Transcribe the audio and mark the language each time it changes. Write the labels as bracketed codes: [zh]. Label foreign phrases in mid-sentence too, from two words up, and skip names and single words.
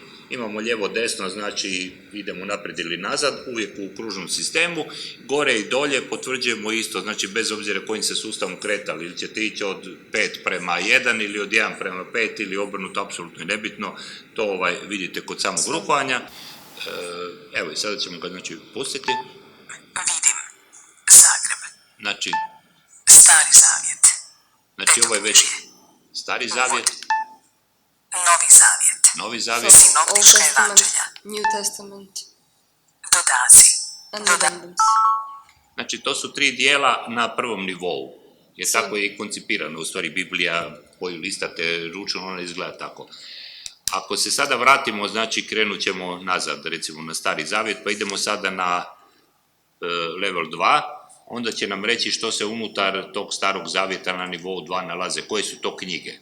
[hr] Imamo lijevo desno, znači idemo naprijed ili nazad, uvijek u kružnom sistemu, gore i dolje potvrđujemo isto, znači bez obzira kojim se sustavom kretali, ili ćete ići od 5 prema 1 ili od 1 prema 5 ili obrnuto, apsolutno je nebitno, to vidite kod samog rukovanja. Evo i sada ćemo ga znači pustiti. Vidim Zagreb. Znači, Stari Zavjet. znači ovo je već Stari Zavjet, Novi Zavjet. Novi Zavjet, [en] So, Old [hr] Sinoptička [en] Testament, [hr] evanđelja. [en] New Testament, [hr] Dodaci. [en] and addendums. [hr] znači to su 3 dijela na prvom nivou, jer tako je i koncipirano, u stvari Biblija koju listate ručno, ona izgleda tako. Ako se sada vratimo, znači krenut ćemo nazad, recimo na Stari Zavjet, pa idemo sada na level 2, onda će nam reći što se unutar tog Starog Zavjeta na nivou 2 nalaze, koje su to knjige.